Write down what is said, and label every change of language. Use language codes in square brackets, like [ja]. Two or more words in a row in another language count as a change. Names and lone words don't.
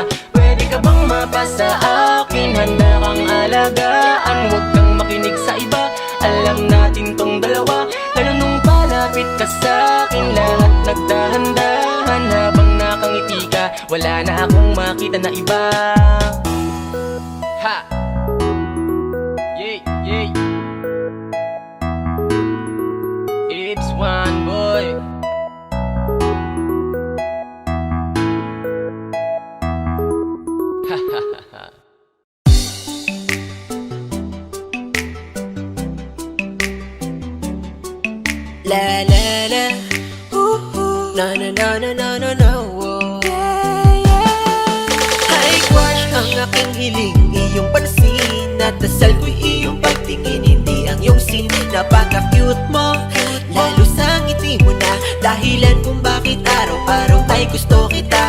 [tl] Pwede ka bang mapa sa akin? Handa kang alagaan, huwag kang makinig sa iba. Alam natin tong dalawa, lalo nung palapit ka sa akin. Lahat nagdahan-dahan habang nakangiti ka, wala na akong makita na iba. Ha! Yay, yay! [en] It's one boy. Ha ha ha ha. La la la, na na na na na na na, Hi crush, [tl] ang aking hiling, iyong pansin. At dasal ko'y iyong pagtingin, hindi ang iyong sin. Napaka-cute mo, lalo sa ngiti mo na dahilan kung bakit araw-araw ay gusto kita.